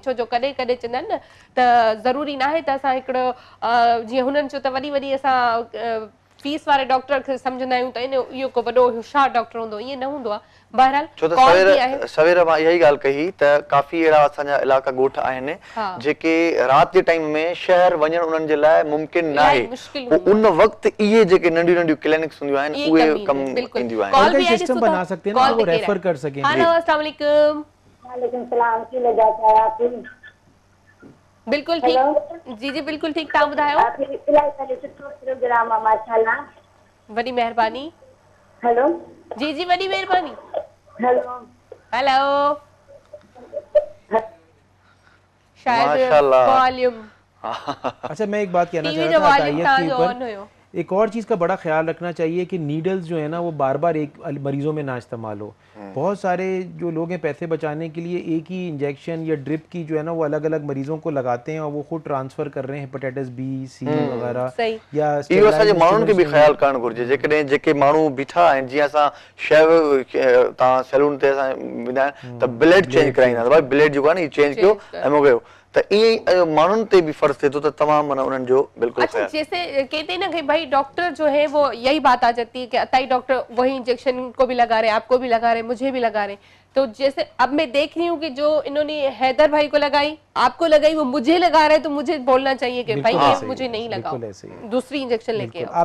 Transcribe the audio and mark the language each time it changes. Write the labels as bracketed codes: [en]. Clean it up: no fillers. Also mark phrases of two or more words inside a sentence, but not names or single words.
[sd] छो जो कॾहिं कॾहिं चवंदा आहिनि न त ज़रूरी न आहे त असां हिकिड़ो जीअं हुननि चयो त वॾी वॾी असां फीस वारे डॉक्टर खे सम्झंदा आहियूं त इहो को वॾो होशियार डॉक्टर हूंदो, ईअं न हूंदो आहे। बहरहाल छो त सवेर मां इहा ई ॻाल्हि कही त काफ़ी अहिड़ा असांजा इलाइक़ा ॻोठ आहिनि जेके राति जे टाइम में शहर वञणु उन्हनि जे लाइ मुमकिन न आहे। उन वक़्तु इहे जेके नंढियूं नंढियूं क्लिनिक्स हूंदियूं आहिनि उहे कमु ईंदियूं आहिनि। [ur] سسٹم بنا سکتے ہیں نا، وہ ریفر کر سکیں. ہیلو, [ar] السلام علیکم. وعلیکم سلام, [ur] کی لذات ہے آپ? بالکل ٹھیک، جی جی بالکل ٹھیک. [sd] तव्हां ॿुधायो? इलाही सुठो प्रोग्राम आहे माशाल्लाह, वॾी महिरबानी। हेलो, जी जी वॾी महिरबानी। हेलो [ur] ہیلو، شاید والیوم. اچھا، میں ایک بات کہنا چاہ رہا تھا عطائیت کے اوپر. ایک اور چیز کا بڑا خیال رکھنا چاہیے کہ نیڈلز جو ہے نا وہ بار بار ایک مریضوں میں نا استعمال ہو. بہت سارے جو لوگ ہیں پیسے بچانے کے لیے ایک ہی انجکشن یا ڈرپ کی جو ہے نا وہ الگ الگ مریضوں کو لگاتے ہیں اور وہ خود ٹرانسفر کر رہے ہیں ہیپاٹائٹس B، C وغیرہ. یا [sd] इहो असांजे माण्हुनि खे बि ख़्यालु करणु घुरिजे। जेकॾहिं जेके माण्हू बीठा आहिनि, जीअं असां शेव तव्हां सैलून ते असां वेंदा आहियूं त [en] blade change [sd] कराईंदा, भाई ब्लेड जेको आहे न चेंज कयो ऐं मूंखे कयो, त ईअं माण्हुनि ते भी फर्ज थिए थो त तमामु माना उन्हनि जो बिल्कुलु। [ur] اچھا، جیسے کہتے ہیں نا کہ بھائی ڈاکٹر جو ہے وہ یہی بات آ جاتی ہے کہ عطائی ڈاکٹر وہی انجکشن کو بھی لگا رہے، آپ کو بھی لگا رہے، مجھے بھی لگا رہے، تو جیسے اب میں دیکھ رہی ہوں کہ جو انہوں نے حیدر بھائی کو لگائی، آپ کو لگائی، وہ مجھے لگا رہا ہے، تو مجھے بولنا چاہیے کہ بھائی یہ مجھے نہیں لگاؤ، دوسری انجکشن لے کے آؤ.